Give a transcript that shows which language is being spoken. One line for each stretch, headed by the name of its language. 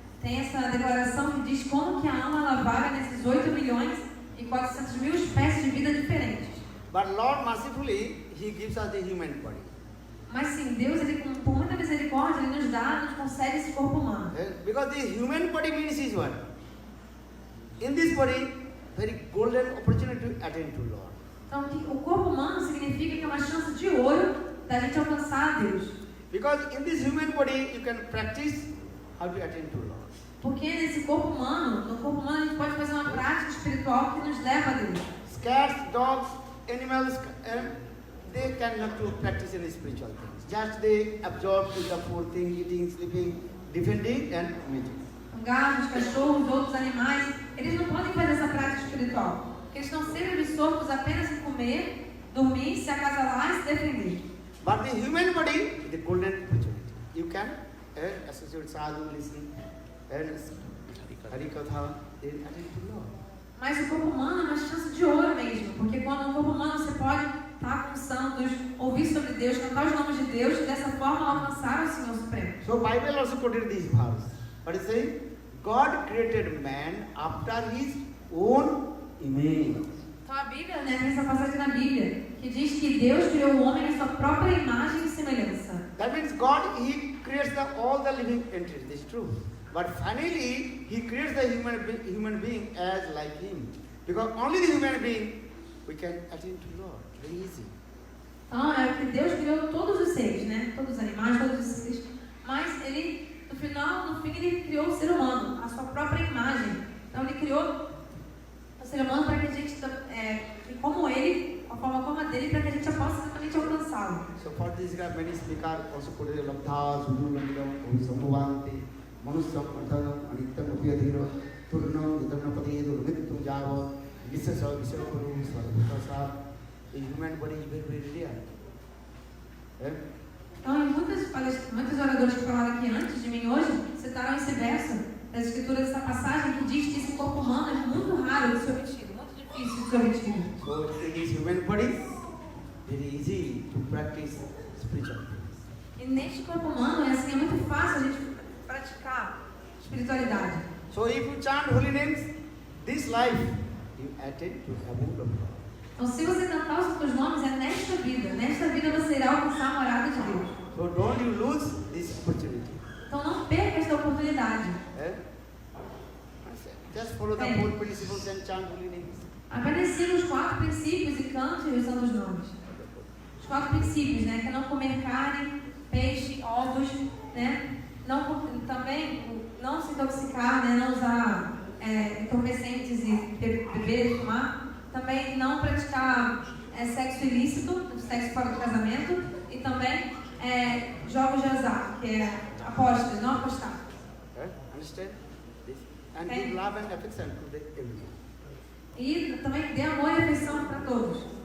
Portuguese: Tem essa declaração que diz como que a alma ela vaga nesses 8 milhões e 400 mil espécies de vida diferentes.
English: But Lord mercifully, He gives us the human body.
Portuguese: Mas sim, Deus, ele, por muita misericórdia, Ele nos concede esse corpo humano.
English: Because the human body means is what? In this body, very golden opportunity to attain to Lord.
Portuguese: Então o corpo humano significa que é uma chance de ouro da gente alcançar a Deus.
English: Because in this human body, you can practice how to attain to Lord.
Portuguese: Porque nesse corpo humano, no corpo humano a gente pode fazer uma prática espiritual que nos leva a Deus.
English: Cats, dogs, animals, they cannot to practice any spiritual things. Just they absorb to the four things, eating, sleeping, defending and mating.
Portuguese: Gatos, cachorros, outros animais, eles não podem fazer essa prática espiritual. Porque eles estão sempre absortos apenas em comer, dormir, se acasalar e se defender.
English: But the human body is the golden opportunity. You can associate sadhu, listen, Harikatha, they attend to Lord.
Portuguese: Mas o corpo humano é uma chance de ouro mesmo, porque quando no corpo humano você pode estar com os santos, ouvir sobre Deus, cantar os nomes de Deus e dessa forma alcançar o Senhor Supremo.
English: So Bible also quoted this verse. What is saying? God created man after His own image.
Portuguese: Então a Bíblia, né, tem essa passagem na Bíblia que diz que Deus criou o homem à sua própria imagem e semelhança.
English: That means God, He creates all the living entities. This is true. But finally, He creates the human being as like Him. Because only the human being we can attain to Lord. Very easy.
Portuguese: Então é que Deus criou todos os seres, né? Todos os animais, todos os seres. Mas Ele, no fim, Ele criou o ser humano, a sua própria imagem. Então Ele criou o ser humano para que a gente, como Ele, a forma como a dele, para que a gente possa exatamente alcançá-lo.
English: So for this, many speakers also put a
Sanskrit: labdha, sudhurandam, samubhanti, manusyam, antanam, anitam, upyadhiro, turnam, nitamnapati, durmittum, java, visasa, visapuru, sarvukasa.
English: The human body is very, very rare. Yeah?
Portuguese: Então, muitos oradores que falaram aqui antes de mim hoje citaram esse verso das escrituras, dessa passagem que diz que esse corpo humano é muito raro de ser obtido, muito difícil de ser obtido.
English: So in this human body, very easy to practice spiritual things.
Portuguese: E neste corpo humano é muito fácil a gente praticar espiritualidade.
English: So if you chant holy names, this life you attain to abode of God.
Portuguese: Então, se você cantar os seus nomes, é nesta vida você irá alcançar a morada de Deus.
English: So don't you lose this opportunity.
Portuguese: Então, não perca esta oportunidade.
English: Eh? Just follow the
Portuguese: Bem.
English: 4 principles and chant holy names.
Portuguese: Apenas siga os 4 princípios e cante os santos nomes. Os 4 princípios, né? Que é não comer carne, peixe, ovos, né? Também não se intoxicar, né? Não usar entorpecentes e beber e fumar. Também não praticar sexo ilícito, sexo fora do casamento. E também jogos de azar, que é apostas, não apostar.
English: Understand? This. And give love and affection to everyone.
Portuguese: E também dê amor e afeição para todos.